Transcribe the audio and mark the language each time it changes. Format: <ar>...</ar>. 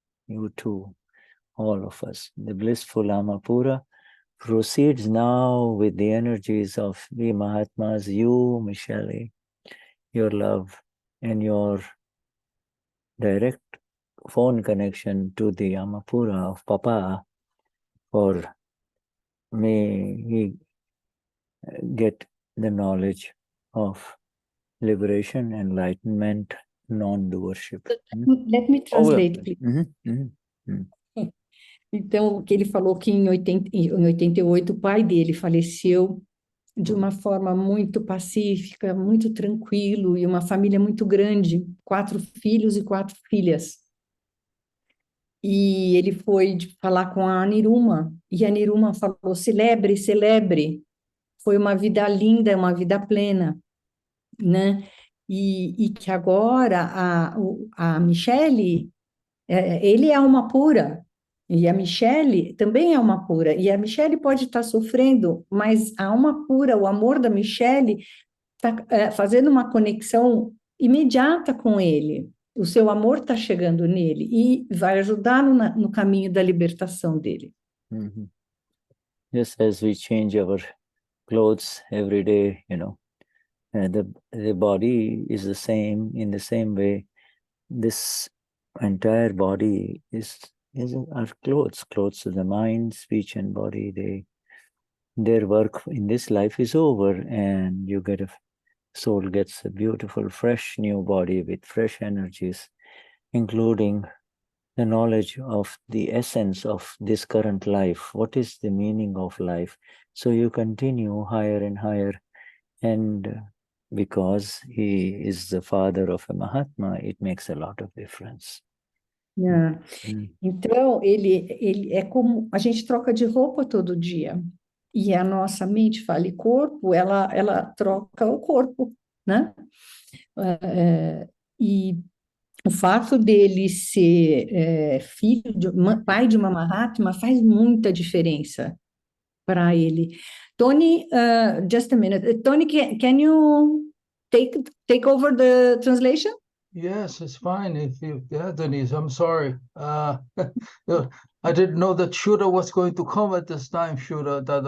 <en>You too, all of us. The blissful Amapura proceeds now with the energies of the Mahatmas, you, Michele, your love, and your direct phone connection to the Amapura of Papa, for may he get the knowledge of liberation, enlightenment, non-doership. Let me translate, please. Mm-hmm.</en> <pt>Então, o que ele falou que em 88 o pai dele faleceu de uma forma muito pacífica, muito tranquilo, e uma família muito grande, 4 filhos e 4 filhas. E ele foi falar com a Niruma, e a Niruma falou, celebre, celebre. Foi uma vida linda, uma vida plena, né? E que agora a Michele, ele é uma pura, e a Michele também é uma pura, e a Michele pode estar sofrendo, mas a alma pura, o amor da Michele está fazendo uma conexão imediata com ele. O seu amor está chegando nele e vai ajudá-lo no caminho da libertação dele. Mm-hmm.</pt> <en>Just as we change our clothes every day, you know, the body is the same. In the same way, this entire body is our clothes of the mind, speech, and body. Their work in this life is over, and you get soul gets a beautiful, fresh new body with fresh energies, including the knowledge of the essence of this current life. What is the meaning of life? So you continue higher and higher, and because he is the father of a Mahatma, it makes a lot of difference. Yeah.</en> <pt>Então, ele é como a gente troca de roupa todo dia. E a nossa mente, fala, e corpo, ela troca o corpo, né? E o fato dele ser filho pai de uma Mahatma faz muita diferença para ele.</pt> <en>Tony, just a minute. Tony, can you take over the translation? Yes, it's fine. If you, yeah, Denize, I'm sorry. I didn't know that Shuddha was going to come at this time, Shuddha.</en>